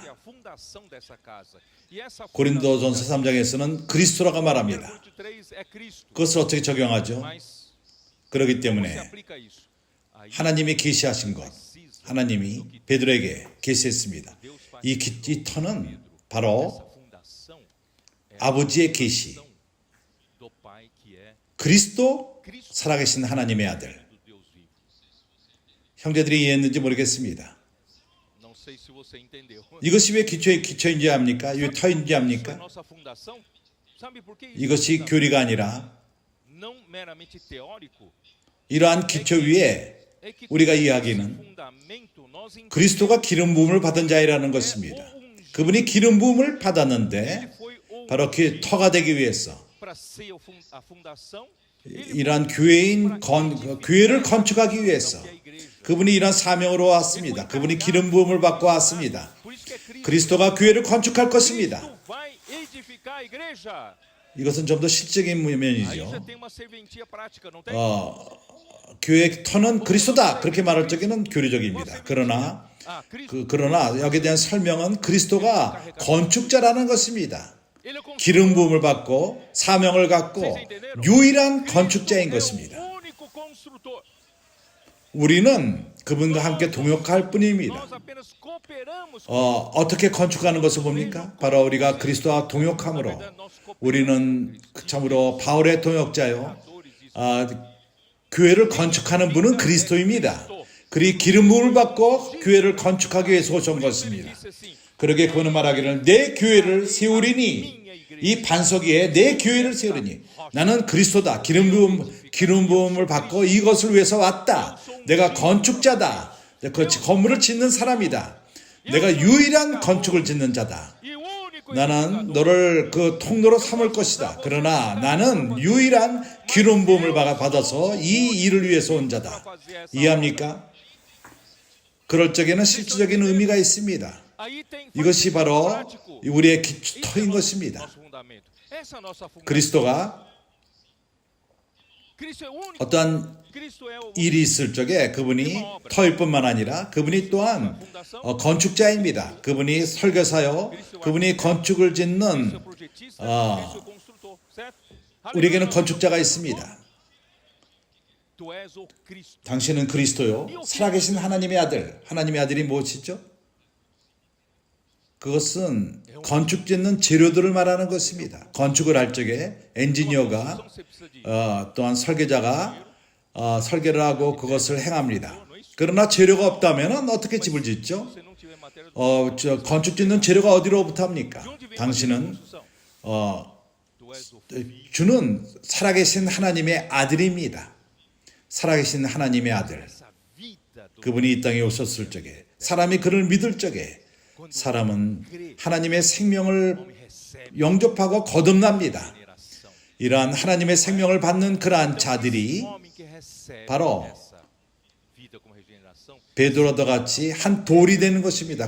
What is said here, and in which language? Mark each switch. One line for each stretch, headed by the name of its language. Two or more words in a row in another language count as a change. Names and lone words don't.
Portuguese: a fundação dessa casa. E essa
Korean: 고린도전서 3장에서는 그리스도라고 말합니다.
Portuguese: 3 é Cristo.
Korean: 그것을 어떻게 적용하죠?
Portuguese: Mas
Korean: 그렇기
Portuguese: se
Korean: 때문에
Portuguese: aplica isso. Aí
Korean: 하나님이 계시하신 것, 하나님이 베드로에게 계시했습니다. 이 터는 바로
Portuguese: essa fundação é
Korean: 아버지의 계시,
Portuguese: do Pai que é
Korean: 그리스도 살아계신 하나님의 아들.
Portuguese: do Deus vivo.
Korean: 형제들이 이해했는지 모르겠습니다.
Portuguese: Não sei se você entendeu.
Korean: 이것이 왜 기초인지 압니까? 왜 터인지
Portuguese: Isso é
Korean: 압니까?
Portuguese: nossa fundação. Sabe por que isso?
Korean: 이것이 교리가 아니라
Portuguese: Não meramente teórico.
Korean: 이러한 기초 위에
Portuguese: É que
Korean: 우리가
Portuguese: esse
Korean: 이야기는
Portuguese: fundamento nós entendemos
Korean: 그리스도가 기름 부음을 받은 자이라는 것입니다. 그분이 기름 부음을 받았는데
Portuguese: foi o
Korean: 바로 그 터가 되기 위해서
Portuguese: para ser a fundação.
Korean: 이러한 교회를 건축하기 위해서 그분이 이러한 사명으로 왔습니다. 그분이 기름 부음을 받고 왔습니다.
Portuguese: Por isso que é Cristo.
Korean: 그리스도가 교회를 건축할 것입니다.
Portuguese: Cristo vai edificar a igreja.
Korean: 이것은 좀 더 실적인
Portuguese: Aí
Korean: 면이죠.
Portuguese: já tem uma serventia prática, não tem?
Korean: 교회 터는 그리스도다 그렇게 말할 적에는 교리적입니다. 그러나
Portuguese: Ah, Cristo.
Korean: 그러나 여기에 대한 설명은 그리스도가 건축자라는 것입니다.
Portuguese: Ele é como
Korean: 기름 부음을 받고 사명을 갖고 유일한 건축자인 것입니다.
Portuguese: o único construtor.
Korean: 우리는 그분과 함께 동역할 뿐입니다.
Portuguese: Nós apenas cooperamos.
Korean: 어떻게 건축하는 것을 봅니까? 바로 우리가 그리스도와 동역함으로 우리는 참으로 바울의 동역자요. 교회를 건축하는 분은 그리스도입니다. 그리 기름 부음을 받고 교회를 건축하기 위해서 오신 것입니다.
Portuguese: Disse assim:
Korean: 그러게 그는 말하기를 내 교회를 세우리니 이 반석 위에 내 교회를 세우리니 나는 그리스도다. 기름 부음을 받고 이것을 위해서 왔다. 내가 건축자다. 그 건물을 짓는 사람이다. 내가 유일한 건축을 짓는 자다.
Portuguese: e o único
Korean: 나는 너를 그 통로로 삼을 것이다. 그러나 나는 유일한 기름 부음을 받아서 이 일을 위해서 온 자다. 이해합니까? 그럴 적에는 실질적인 의미가 있습니다.
Portuguese: Aí tem
Korean: 이것이 바로
Portuguese: prático.
Korean: 우리의
Portuguese: Isso é
Korean: 터인 것입니다.
Portuguese: nosso fundamento. Essa é a nossa fundação.
Korean: 그리스도가
Portuguese: Cristo é o único.
Korean: 어떠한
Portuguese: Cristo é o
Korean: 일이 있을 적에 그분이 터일 뿐만 아니라 그분이 또한 건축자입니다. 그분이 설계사요. 그분이 건축을 짓는
Portuguese: projetista, Cristo é o construtor, certo?
Korean: 우리에게는
Portuguese: Aleluia.
Korean: 건축자가 있습니다.
Portuguese: Tu és o Cristo.
Korean: 당신은 그리스도요. 살아계신 하나님의 아들. 하나님의 아들이 무엇이죠? 그것은 건축 짓는 재료들을 말하는 것입니다. 건축을 할 적에 엔지니어가
Portuguese: Você precisa de
Korean: 또한 설계자가 설계를 하고 그것을 행합니다. 그러나 재료가 없다면 어떻게 집을 짓죠?
Portuguese: você não tiver matéria
Korean: 건축 짓는 재료가 어디로부터 합니까?
Portuguese: de onde vem a
Korean: 당신은
Portuguese: construção? Tu és o
Korean: 주는 살아계신 하나님의 아들입니다. 살아계신 하나님의 아들.
Portuguese: essa vida do
Korean: 그분이 이 땅에 오셨을 적에 사람이 그를 믿을 적에 사람은 하나님의 생명을
Portuguese: homem recebe
Korean: 영접하고 거듭납니다.
Portuguese: regeneração.
Korean: 이러한 하나님의 생명을 받는 그러한 자들이 바로 베드로와 같이 한 돌이 되는 것입니다.